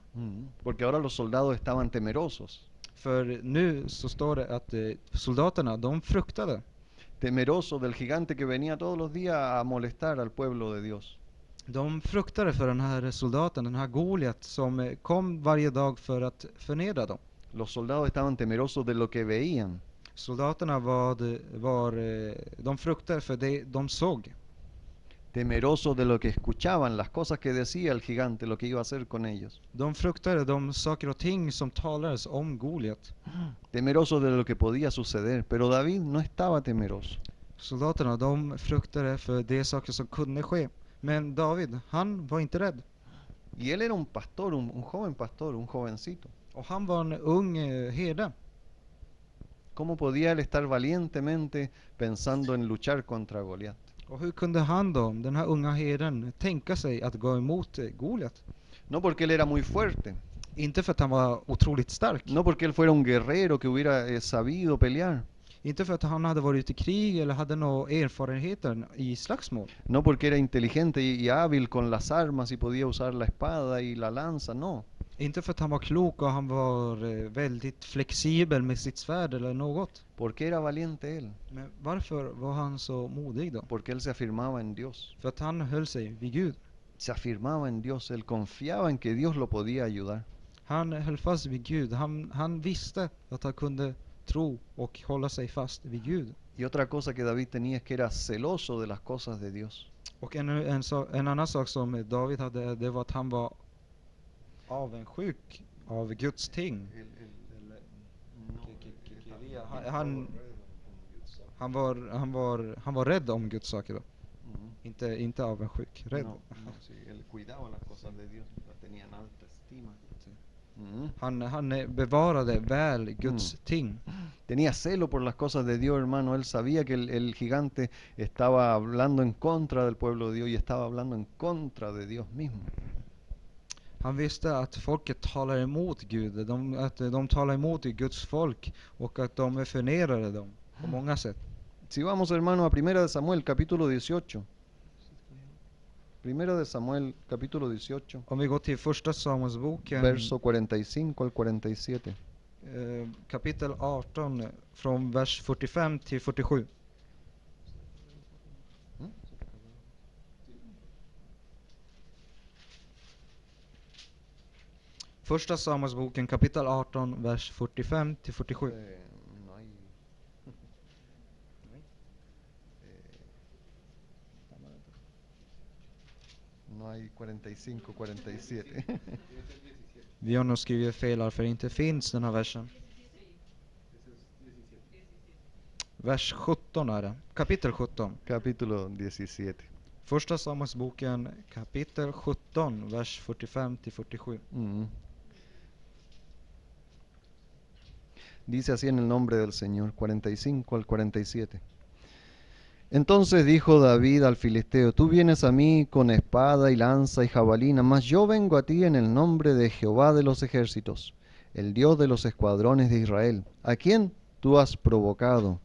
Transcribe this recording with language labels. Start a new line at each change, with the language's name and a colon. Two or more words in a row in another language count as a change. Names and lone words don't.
Spanish: Porque ahora los soldados estaban temerosos.
Swedish: För nu så står det att soldaterna, de fruktade.
Spanish: Temerosos del gigante que venía todos los días a molestar al pueblo de Dios.
Swedish: De fruktade för den här soldaten, den här Goliat som kom varje dag för att förnedra dem.
Spanish: Los soldados estaban temerosos de lo que veían.
Swedish: Soldaterna de fruktade för det de såg.
Spanish: Temerosos de lo que escuchaban, las cosas que decía el gigante, lo que iba a hacer con ellos.
Swedish: De fruktade de saker och ting som talades om Goliat.
Spanish: Temerosos de lo que podía suceder, pero David no estaba temeroso.
Swedish: Soldaterna, de fruktade för de saker som kunde ske. Men David, han var inte rädd.
Spanish: Y él era un pastor, un joven pastor, un jovencito.
Swedish: Och han var en ung herde.
Spanish: ¿Cómo podía él estar valientemente pensando en luchar contra Goliat?
Swedish: Och hur kunde han då, den här unga herden, tänka sig att gå emot Goliat?
Spanish: No porque él era muy fuerte.
Swedish: Inte för att han var otroligt stark.
Spanish: No porque él fuera un guerrero que hubiera sabido pelear.
Swedish: Inte för att han hade varit ute i krig eller hade några erfarenheter i slagsmål.
Spanish: No porque era inteligente y hábil con las armas y podía usar la espada y la lanza, no.
Swedish: Inte för att han var klok och han var väldigt flexibel med sitt svärd eller något.
Spanish: Porque era valiente él.
Swedish: Men varför var han så modig då?
Spanish: Porque él se afirmaba en Dios.
Swedish: För att han höll sig vid Gud.
Spanish: Se afirmaba en Dios, él confiaba en que Dios lo podía ayudar.
Swedish: Han höll fast vid Gud. Han visste att han kunde tro och hålla sig fast vid Gud.
Spanish: Y otra cosa que David tenía es que era celoso de las cosas de Dios.
Swedish: Och en annan sak som David hade, det var att han var avundsjuk av Guds ting. Han var rädd om Guds saker då. Inte avundsjuk, rädd.
Spanish: No, sí, él cuidaba las cosas de Dios, tenía en alta estima.
Swedish: Han bevarade väl Guds ting.
Spanish: Tenía celo por las cosas de Dios, hermano. Él sabía que el gigante estaba hablando en contra del pueblo de Dios y estaba hablando en contra de Dios mismo.
Swedish: Han visste att folket talar emot Gud, att de talar emot Guds folk och att de förnedrade dem på många sätt.
Spanish: Si vamos, hermano, a Primera de Samuel, capítulo 18. Primera de Samuel, capítulo 18,
Swedish: Om vi går till första Samuelsboken,
Spanish: verso 45 al 47.
Swedish: kapitel 18, från vers 45 till 47. Första Samuelsboken, kapitel 18, vers 45 till 47.
Spanish: No hay, no hay 45, 47.
Swedish: Vi har nog skrivit fel här, för det inte finns den här versen. Vers 17 är det. Kapitel 17.
Spanish: Capítulo 17.
Swedish: Första Samuelsboken, kapitel 17, vers 45 till 47.
Spanish: Dice así en el nombre del Señor, 45 al 47. Entonces dijo David al filisteo, tú vienes a mí con espada y lanza y jabalina, mas yo vengo a ti en el nombre de Jehová de los ejércitos, el Dios de los escuadrones de Israel, a quien tú has provocado.